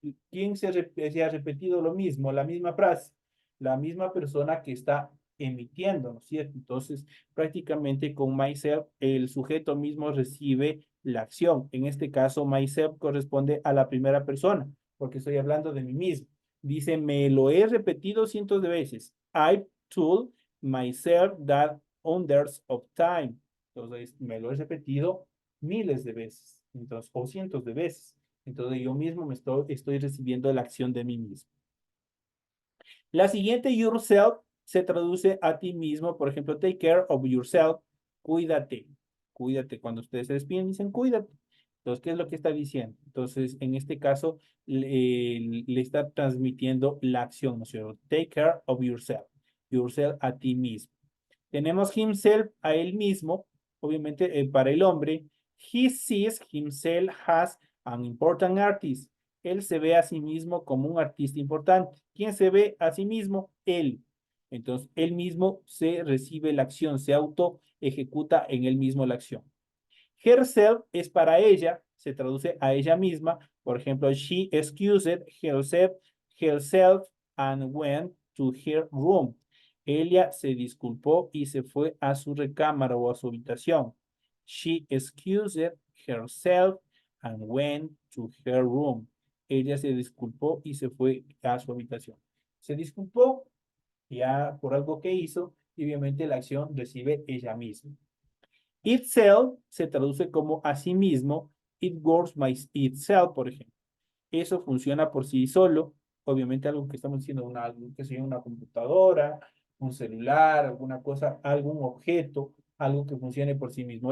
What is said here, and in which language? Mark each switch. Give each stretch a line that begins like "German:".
Spanish: ¿Quién se ha repetido lo mismo, la misma frase? La misma persona que está emitiendo, ¿no es cierto? Entonces, prácticamente con myself, el sujeto mismo recibe la acción. En este caso, myself corresponde a la primera persona, porque estoy hablando de mí mismo. Dice, me lo he repetido cientos de veces.
English: I told myself that hundreds of time.
Spanish: Entonces, me lo he repetido miles de veces, entonces, o cientos de veces. Entonces, yo mismo estoy recibiendo la acción de mí mismo. La siguiente, yourself, se traduce a ti mismo. Por ejemplo,
English: take care of yourself.
Spanish: Cuídate. Cuídate. Cuando ustedes se despiden, dicen cuídate. Entonces, ¿qué es lo que está diciendo? Entonces, en este caso, le está transmitiendo la acción, ¿no es cierto?
English: Take care of yourself.
Spanish: Yourself a ti mismo. Tenemos himself, a él mismo, obviamente para el hombre.
English: He sees himself as an important artist.
Spanish: Él se ve a sí mismo como un artista importante. ¿Quién se ve a sí mismo? Él. Entonces, él mismo se recibe la acción, se auto ejecuta en él mismo la acción. Herself es para ella, se traduce a ella misma. Por ejemplo,
English: she excused herself and went to her room.
Spanish: Ella se disculpó y se fue a su recámara o a su habitación.
English: She excused herself and went to her room.
Spanish: Ella se disculpó y se fue a su habitación. Se disculpó ya por algo que hizo y obviamente la acción recibe ella misma. Itself se traduce como a sí mismo.
English: It works by itself,
Spanish: por ejemplo. Eso funciona por sí solo. Obviamente algo que estamos diciendo, algo que sea una computadora, un celular, alguna cosa, algún objeto, algo que funcione por sí mismo.